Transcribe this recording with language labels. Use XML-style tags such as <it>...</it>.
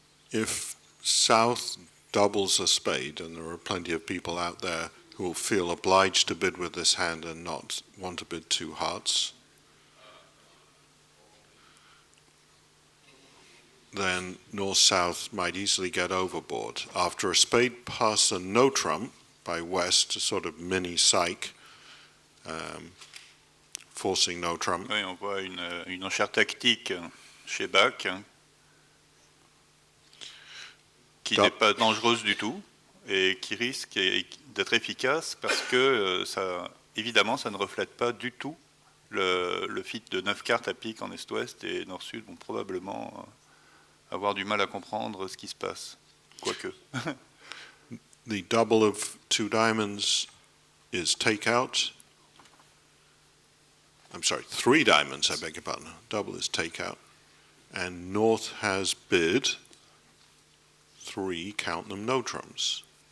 <en>If South doubles a spade, and there are plenty of people out there who will feel obliged to bid with this hand and not want to bid 2 hearts, then North-South might easily get overboard. After a spade pass and no trump by West, a sort of mini psych, forcing no trump.</en> <fr>Oui, on voit une enchère tactique chez Bach qui n'est pas dangereuse du tout et qui risque d'être efficace parce que évidemment, ça ne reflète pas du tout le fit de 9 cartes à pique en Est-Ouest, et Nord-Sud vont probablement avoir du mal à comprendre ce qui se passe, quoique.</fr> <en>The double of 2 diamonds is takeout. I'm sorry, 3 diamonds, I beg your pardon. Double is takeout. And North has bid 3, count them, no trumps.</en>